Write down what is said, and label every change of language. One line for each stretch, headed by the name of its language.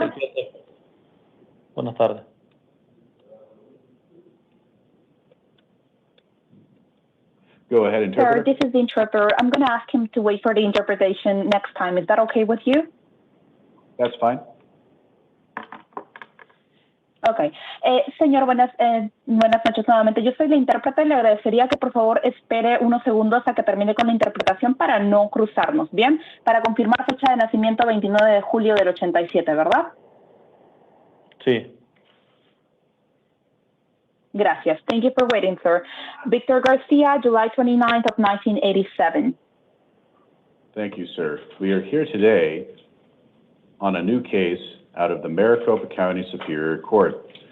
Spanish: 1987. Buenas tardes.
English: Go ahead, interpreter. Sir, this is the interpreter. I'm going to ask him to wait for the interpretation next time. Is that okay with you? That's fine. Ok.
Spanish: Señor, buenas noches nuevamente. Yo soy la intérprete y le agradecería que por favor espere unos segundos a que termine con la interpretación para no cruzarnos, ¿bien? Para confirmar fecha de nacimiento 29 de julio del 87, ¿verdad? Sí. Gracias.
English: Thank you for waiting, sir. Victor Garcia, July 29th of 1987. Thank you, sir. We are here today on a new case out of the Maricopa County Superior Court.